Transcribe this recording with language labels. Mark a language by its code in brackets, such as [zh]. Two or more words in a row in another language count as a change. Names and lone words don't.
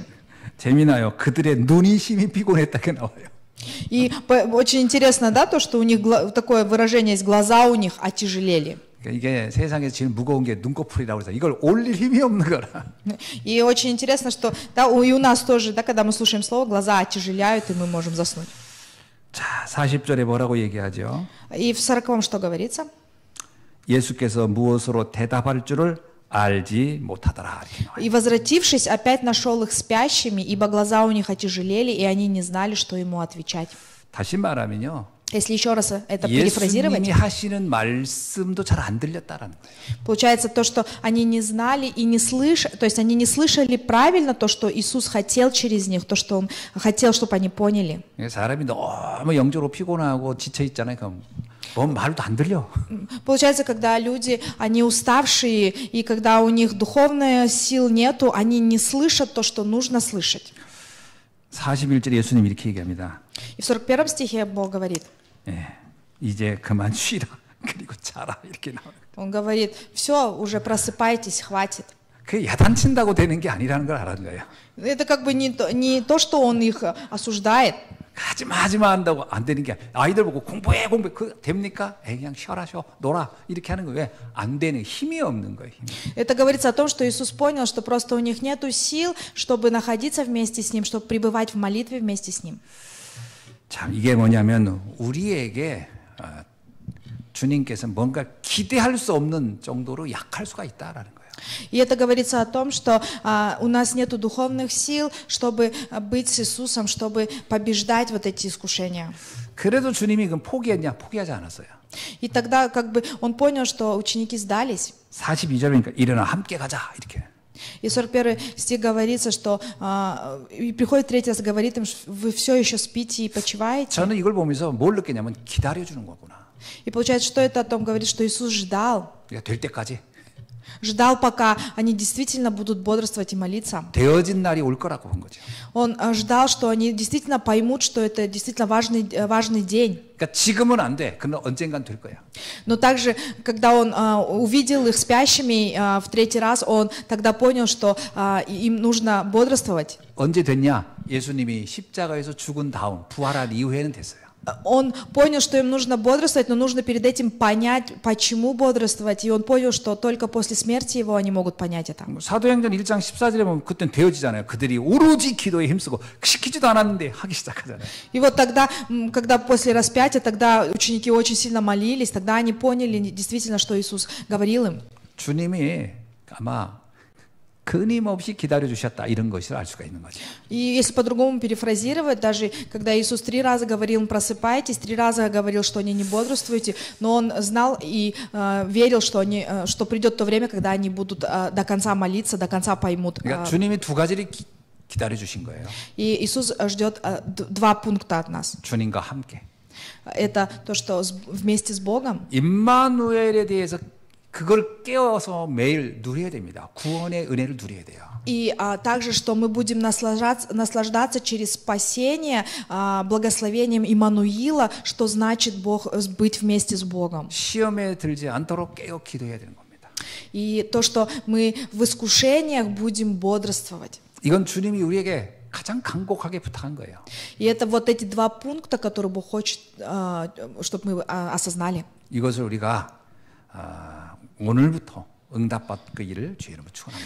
[ko] 재미나요. 그들의 눈이 심히 피곤했다고 나와요. [ru] И очень интересно, да, то, что у них такое выражение есть, глаза у них отяжелели. [ko] 그러니까 이게 세상에서 제일 무거운 게 눈꺼풀이라고 해서 이걸 올릴 힘이 없는 거라. [ru] И очень интересно, что да, и у нас тоже, да, когда мы слушаем слово, глаза отяжеляют, и мы можем заснуть. [ko] 자, 40절에 뭐라고 얘기하죠? [ru] И в 40 что говорится? [ko] 예수께서 무엇으로 대답할 줄을 알지 못하더라. [ru] И возвратившись, опять нашел их спящими, ибо глаза у них отяжелели, и они не знали, что ему отвечать. [ko] 다시 말하면요. [ru] Если еще раз это перефразировать, [ko] 예수님이 하시는 말씀도 잘 안 들렸다라는 거예요. [ru] получается то, что они не знали и не слышали, то есть они не слышали правильно то, что Иисус хотел через них, то, что Он хотел, чтобы они поняли. [ko] 사람이 너무 영적으로 피곤하고 지쳐 있잖아요. 그럼 뭔 말도 안 들려. [ru] Получается, когда люди, они уставшие, и когда у них духовных сил нету, они не слышат то, что нужно слышать. [ko] 41절에 예수님 이렇게 얘기합니다. [ru] И в 41 стихе Бог говорит, [ko] 예, 이제 그만 쉬라. 그리고 자라. 이렇게 나와요. [ru] Он говорит, все, уже просыпайтесь, хватит. [ko] 그 야단친다고 되는 게 아니라는 걸 알아는 거예요. [ru] Это как бы не то, что Он их осуждает. [ko] 하지마 한다고 안 되는 게 아이들 보고 공부해 그 됩니까? 그냥 쉬어라 쉬어 놀아 이렇게 하는 거예요. 왜? 안 되는 힘이 없는 거예요. 힘이. [ru] Это говорится о том, что Иисус понял, что просто у них нету сил, чтобы находиться вместе с Ним, чтобы пребывать в молитве вместе с Ним. [ko] 참 이게 뭐냐면 우리에게 주님께서 뭔가 기대할 수 없는 정도로 약할 수가 있다라는 거예요. [ru] И это говорится о том, что у нас нету духовных сил, чтобы быть с Иисусом, чтобы побеждать вот эти искушения. [ko] 그래도 주님이 그럼 포기했냐? 포기하지 않았어요. [ru] И тогда как бы он понял, что ученики сдались. [ko] 42절이니까 일어나 함께 가자 이렇게. [ru] И 41 стих говорится, что и приходит третий раз, говорит им, вы все еще спите и почиваете. [ko] 저는 이걸 보면서 뭘 느꼈냐면 기다려주는 거구나. [ru] И получается, что это о том говорит, что Иисус ждал. [ko] 될 때까지. [ru] Ждал, пока они действительно будут бодрствовать и молиться. [ko] 되어진 날이 올 거라고 한 거죠. [ru] Он ждал, что они действительно поймут, что это действительно важный день. [ko] 그러니까 지금은 안 돼. 그러나 언젠간 될 거야. [ru] Но также, когда он увидел их спящими в третий раз, он тогда понял, что им нужно бодрствовать. [ko] 언제 됐냐? 예수님이 십자가에서 죽은 다음 부활한 이후에는 됐어요. [ru] Он понял, что им нужно бодрствовать, но нужно перед этим понять, почему бодрствовать. И он понял, что только после смерти его они могут понять это. [ko] 사도행전 1장 14절에 보면 그때는 되어지잖아요. 그들이 오로지 기도에 힘쓰고 시키지도 않았는데 하기 시작하잖아요. [ru] И вот тогда, когда после распятия, тогда ученики очень сильно молились, тогда они поняли действительно, что Иисус говорил им. [ko] 주님이 아마 끊임없이 기다려주셨다 이런 것을 알 수가 있는 거죠. [ru] И если по-другому перефразировать, даже когда Иисус 3 раза говорил, просыпайтесь, 3 раза говорил, что они не бодрствуйте, но Он знал и верил, что придет то время, когда они будут до конца молиться, до конца поймут. [ko] 그러니까 주님이 두 가지를 기다려주신 거예요. [ru] И Иисус ждет 2 пункта от нас. [ko] 주님과 함께. [ru] Это то, что вместе с Богом. [ko] 임마누엘에 대해서 그걸 깨워서 매일 누려야 됩니다. 구원의 은혜를 누려야 돼요. [ru] И также, что мы будем наслаждаться через спасение благословением Иммануила, что значит быть вместе с Богом. [ko] 시험에 들지 않도록 깨어 기도해야 되는 겁니다. [ru] И то, что мы в искушениях будем бодрствовать. [ko] 이건 주님이 우리에게 가장 간곡하게 부탁한 거예요. [ru] И это вот эти два пункта, которые Бог хочет, чтобы мы осознали. [ko] 이것을 우리가 오늘부터 응답받기를 주의 이름으로 축원합니다.